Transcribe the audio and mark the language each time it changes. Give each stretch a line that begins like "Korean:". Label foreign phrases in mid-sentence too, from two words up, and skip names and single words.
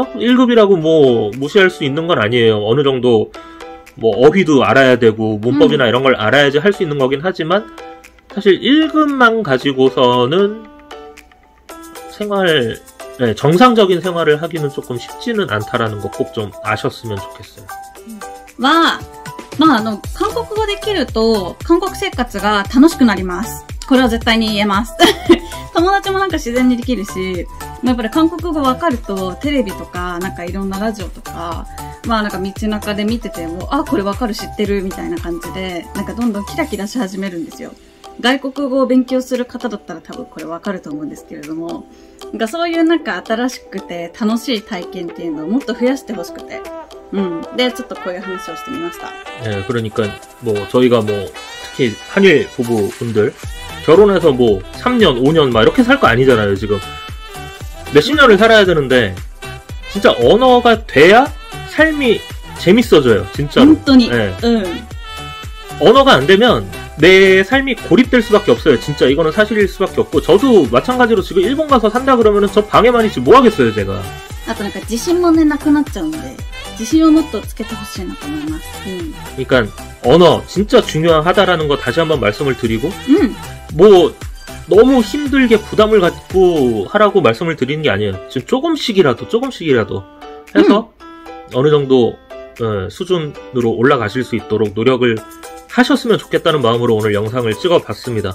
Korean: 1급이라고 뭐 무시할 수 있는 건 아니에요. 어느 정도 뭐 어휘도 알아야 되고 문법이나 이런 걸 알아야지 할 수 있는 거긴 하지만, 사실 1급만 가지고서는 정상적인 생활을 하기는 조금 쉽지는 않다라는 거 꼭 좀 아셨으면 좋겠어요.
Japanese: 韓国語できると、韓国生活が楽しくなります。これは絶対に言えます。友達もなんか自然にできるし、やっぱり韓国語わかると、テレビとか、なんかいろんなラジオとか、なんか道中で見てても、これわかる知ってるみたいな感じで、なんかどんどんキラキラし始めるんですよ。外国語を勉強する方だったら多分これわかると思うんですけれども、なんかそういうなんか新しくて楽しい体験っていうのをもっと増やしてほしくて、で、ちょっとこういう話をしてみました。
Korean: 네, 그러니까 저희가 특히 한일 부부분들 결혼해서 3년, 5년 막 이렇게 살 거 아니잖아요, 지금. 몇십 년을 살아야 되는데 진짜 언어가 돼야 삶이 재밌어져요, 진짜로. 네. 언어가 안 되면 내 삶이 고립될 수밖에 없어요. 진짜 이거는 사실일 수밖에 없고, 저도 마찬가지로 지금 일본 가서 산다 그러면은 저 방에만 있지 뭐 하겠어요, 제가.
Japanese: あとなんか自信もねなくなっちゃうんで、自信をもっとつけてほしいなと思います。
Korean: 그러니까 언어 진짜 중요하다라는 거 다시 한번 말씀을 드리고, 너무 힘들게 부담을 갖고 하라고 말씀을 드리는 게 아니에요. 지금 조금씩이라도 해서 어느 정도 수준으로 올라가실 수 있도록 노력을 하셨으면 좋겠다는 마음으로 오늘 영상을 찍어봤습니다.